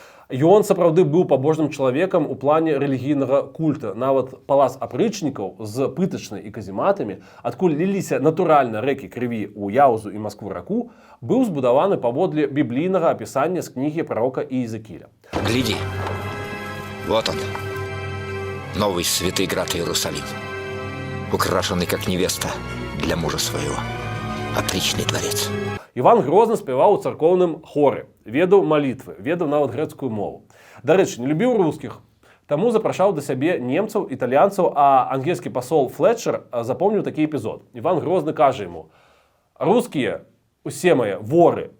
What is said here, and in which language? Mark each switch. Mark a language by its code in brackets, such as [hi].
[be] Ён сапраўды быў пабожным чалавекам у плане рэлігійнага культа. Нават палац апрычнікаў з пытачнай і казематамі, адкуль ліліся натуральна рэкі крыві ў Яўзу і Маскву-раку, быў збудаваны паводле біблійнага апісання з кнігі прарока Иезекииля. [ru] Гляди, вот он, новый святый град Иерусалим, украшенный как невеста для мужа своего, опричный дворец. [be] Іван Грозны спяваў у царкоўным хоры, ведаў малітвы, ведаў нават грэцкую мову. Дарэчы, не любіў рускіх, таму запрашаў да сябе немцаў, італьянцаў, а ангельскі пасол Флетчер запомніў такі эпізод. Іван Грозны кажа яму: «Рускія, усе мае, воры».